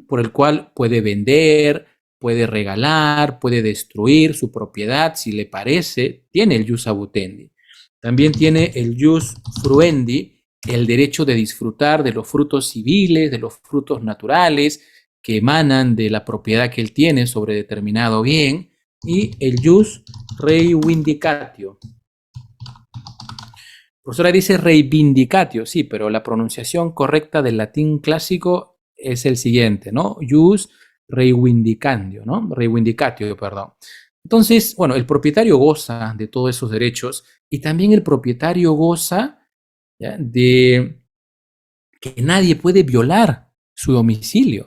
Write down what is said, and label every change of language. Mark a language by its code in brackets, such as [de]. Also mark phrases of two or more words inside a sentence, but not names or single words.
[es] Por el cual puede vender, puede regalar, puede destruir su propiedad si le parece, tiene el [la] jus abutendi. [es] También tiene el [la] jus fruendi, [es] el derecho de disfrutar de los frutos civiles, de los frutos naturales que emanan de la propiedad que él tiene sobre determinado bien, y el [la] jus rei vindicatio, [es] Profesora dice reivindicatio, sí, pero la pronunciación correcta del latín clásico es el siguiente, ¿no? [la] Jus reivindicatio, [es] ¿no? Reivindicatio, perdón. Entonces, bueno, el propietario goza de todos esos derechos y también el propietario goza, ¿ya?, de que nadie puede violar su domicilio.